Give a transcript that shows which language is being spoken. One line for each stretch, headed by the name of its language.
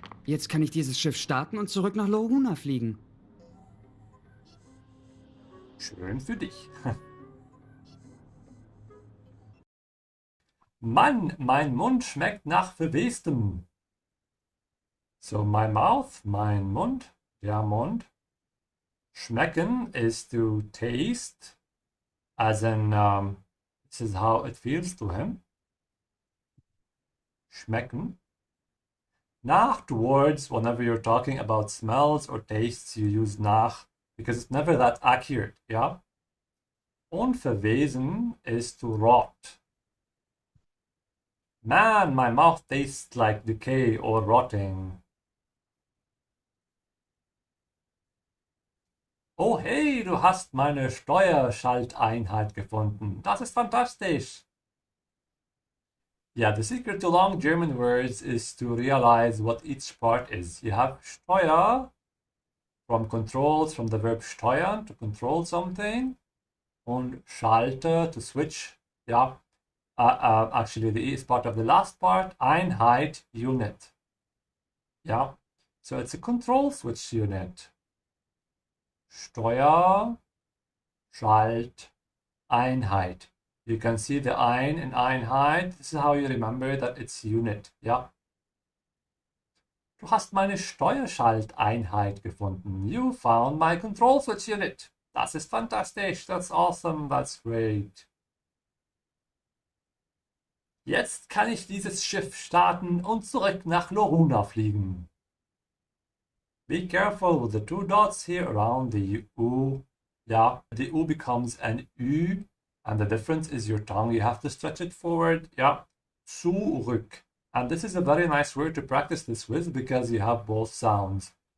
German: Jetzt kann ich dieses Schiff starten und zurück nach Loruna fliegen. Schön für dich. Mann, mein Mund schmeckt nach Verwestem.
English: So, my mouth,
German: mein Mund, der Mund.
English: Schmecken is to taste, as in, this is how it feels to him. Schmecken. Afterwards, whenever you're talking about smells or tastes, you use nach, because it's never that accurate, yeah? Und verwesen is to rot. Man, my mouth tastes like decay or rotting.
German: Oh hey, du hast meine Steuerschalteinheit gefunden. Das ist fantastisch.
English: Yeah, the secret to long German words is to realize what each part is. You have Steuer from controls, from the verb steuern, to control something. Und Schalter, to switch. Yeah, actually the E is part of the last part. Einheit, unit. Yeah, so it's a control switch unit. Steuer, Schalt, Einheit. You can see the ein in Einheit. This is how you remember that it's unit.
German: Ja. Du hast meine Steuerschalteinheit gefunden.
English: You found my control switch unit.
German: Das ist fantastisch.
English: That's awesome. That's great.
German: Jetzt kann ich dieses Schiff starten und zurück nach Loruna fliegen.
English: Be careful with the two dots here around the U. Yeah, the U becomes an Ü, and the difference is your tongue. You have to stretch it forward. Yeah, zurück. And this is a very nice word to practice this with because you have both sounds.